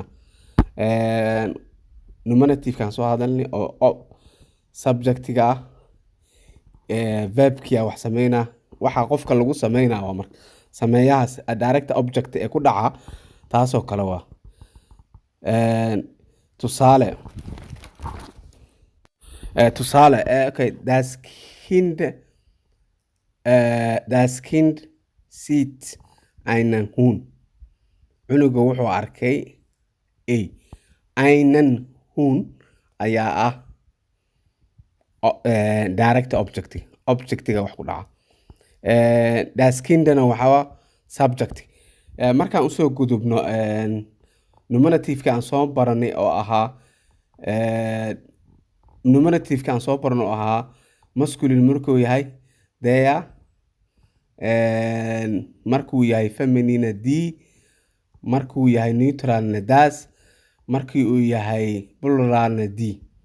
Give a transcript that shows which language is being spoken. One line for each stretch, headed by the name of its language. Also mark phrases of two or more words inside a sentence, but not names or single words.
Somali: Nominative-kan soo hadalnay oo subject-ga ah, verb-kiya wax sameynaa. Waxa qofka lagu sameynaa waa marka sameeyahaas
English: direct object
Somali: ee ku dhaca, taasoo kale waa tusaale.
German: Okay, das Kind sieht einen Hund.
Somali: Cunuga wuxuu arkay
German: einen Hund
Somali: ayaa
English: direct objectiga
Somali: wax ku dhaca.
German: Das Kindna
Somali: waxaa subject. Markaan usoo gudubno nominative-ka aan soo baranay oo ahaa masculine markuu yahay der, markuu yahay feminine die, markuu yahay neutralna das, markii uu yahay pluralna die.